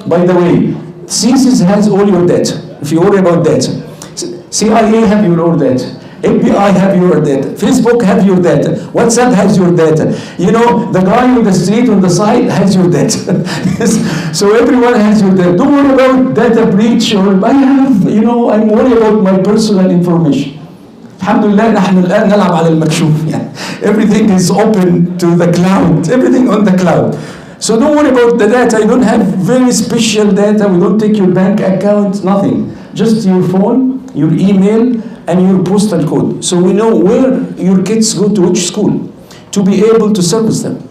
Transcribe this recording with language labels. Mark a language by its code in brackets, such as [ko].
[en] By the way, CSIS has all your data. If you worry about data, CIA have your data. FBI have your data. Facebook have your data. WhatsApp has your data. You know, the guy on the street on the side has your data. So everyone has your data. Don't worry about data breach or I'm worried about my personal information. [ar] Alhamdulillah, نحن الآن نلعب على المكشوف. [en] Everything is open to the cloud. Everything on the cloud. So don't worry about the data. You don't have very special data. We don't take your bank account, nothing. Just your phone, your email, and your postal code. So we know where your kids go to which school to be able to service them.